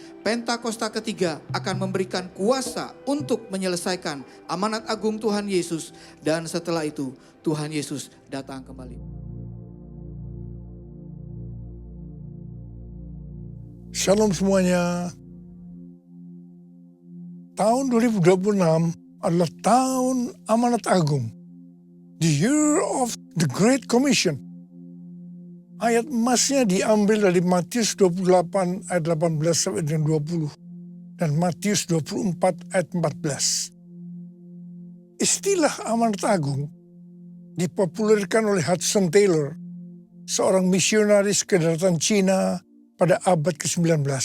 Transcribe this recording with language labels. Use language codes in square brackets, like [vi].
[id] Pentakosta ketiga akan memberikan kuasa untuk menyelesaikan amanat agung Tuhan Yesus, dan setelah itu Tuhan Yesus datang kembali. Shalom semuanya. Tahun 2026 adalah tahun amanat agung. [en] The year of the Great Commission. [id] Ayat emasnya diambil dari Matius 28 ayat 18 sampai dengan 20 dan Matius 24 ayat 14. Istilah amanat agung dipopulerkan oleh Hudson Taylor, seorang misionaris kedatangan Cina pada abad ke-19.